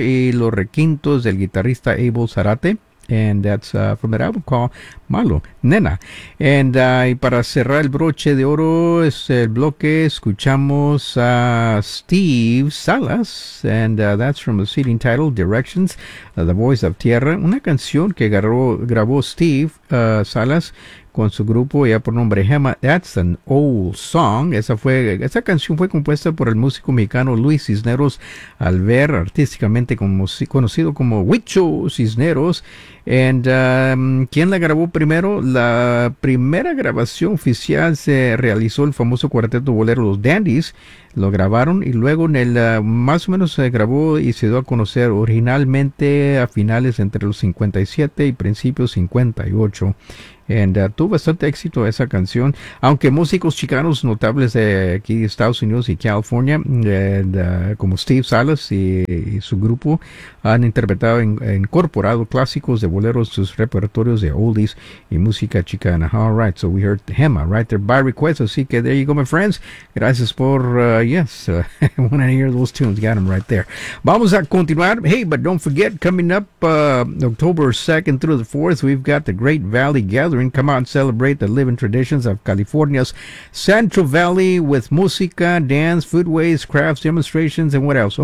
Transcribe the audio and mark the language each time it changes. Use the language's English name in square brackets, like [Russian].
[Spanish] y los requintos del guitarrista Abel Zarate. [English] And that's from that album called [Spanish] Malo, Nena. And y para cerrar el broche de oro, es el bloque, escuchamos a Steve Salas. [English] And that's from a CD entitled Directions, The Voice of Tierra. [Spanish] Una canción que grabó Steve Salas con su grupo, ya por nombre Gema. [English] That's an old song. [Spanish] Esa canción fue compuesta por el músico mexicano Luis Cisneros Alver, artísticamente conocido como Huicho Cisneros. And ¿quién la grabó primero? La primera grabación oficial se realizó el famoso cuarteto bolero Los Dandies. Lo grabaron y luego en el más o menos se grabó y se dio a conocer originalmente a finales entre los 57 y principios 58. And tuvo bastante éxito esa canción, aunque músicos chicanos notables de aquí de Estados Unidos y California, como Steve Salas y su grupo, han interpretado incorporado clásicos de boleros en sus repertorios de oldies y música chicana. [English] All right, so we heard Gema right there by request. [Spanish] Así que [English] there you go, my friends. [Spanish] Gracias por, [English] when I hear those tunes, got them right there. [Spanish] Vamos a continuar. [English] Hey, but don't forget, coming up October 2nd through the 4th, we've got the Great Valley Gathering. Come on, celebrate the living traditions of California's Central Valley with música, dance, foodways, crafts, demonstrations, and what else?